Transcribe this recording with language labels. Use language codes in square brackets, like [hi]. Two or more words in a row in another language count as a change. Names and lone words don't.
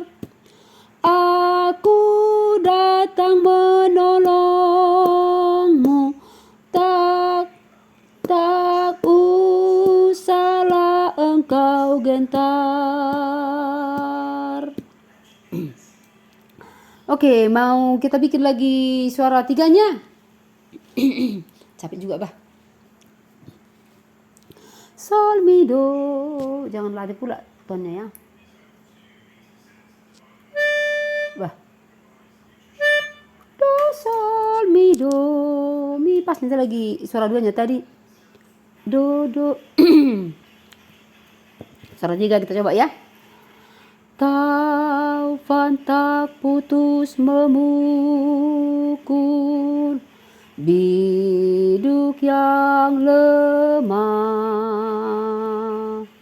[id] Aku datang menolongmu, tak usahlah engkau gentar. Oke, mau kita bikin lagi suara tiganya? Capek juga, bah. Sol, mi, do. Jangan lari pula tonnya ya. Bah. Do, sol, mi, do. Mi, pas nanti lagi suara duanya tadi. Do, do. Suara tiga kita coba ya. Taufan tak putus memukul biduk yang lemah.